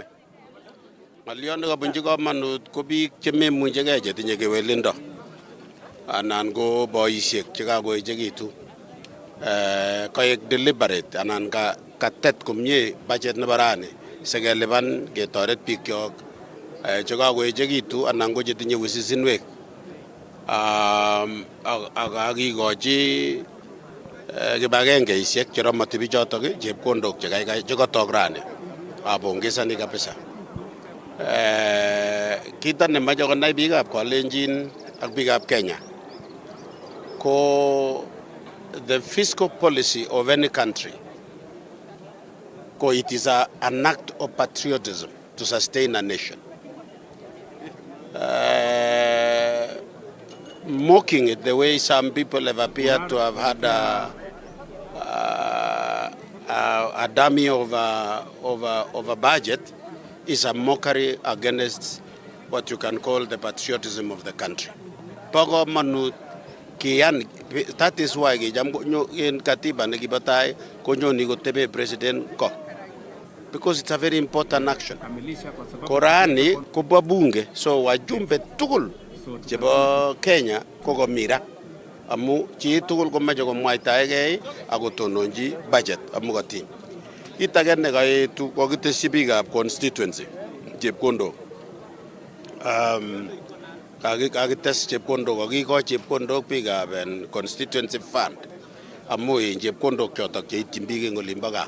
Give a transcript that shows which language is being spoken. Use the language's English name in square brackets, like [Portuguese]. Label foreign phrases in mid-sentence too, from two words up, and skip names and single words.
[Kalenjin] Ng'alyon nekabunchi komonut ko biik chememuchegei chetinye kewelindo anan ko boisiek chekakoechekitu koek deliberate anan katet komie budget nebo rani sikelipan ketoret biikyok chekakoechekitu anan ko chetinye wisisinwek ak kakikochi kibagengeisiek cheromoti bichotok chepkondok chekatok rani. [Swahili] Apongezani kabisa. [Kalenjin] Kita nemache konai biikab Kalenjin ak biikab Kenya ko [English] the fiscal policy of any country ko it is an act of patriotism to sustain a nation. Mocking it the way some people have appeared to have had a dummy of a budget is a mockery against what you can call the patriotism of the country. That is why in [Kalenjin] katiba nekibatai konyoni kotebe president ko, [English] because it's a very important action. [Kalenjin] Korani kubwa bunge, so wajumbe tugul chebo Kenya koko mira amu chi tugul komache komwaitaegei akotononji budget amu katin. Itagene kaitu kokiteshi biikab constituency chepkondok. Kakites chepkondok, kakikoch chepkondok biikab [English] constituency fund [Kalenjin] amu chepkondok chotok cheityin biik eng olimbo gaa.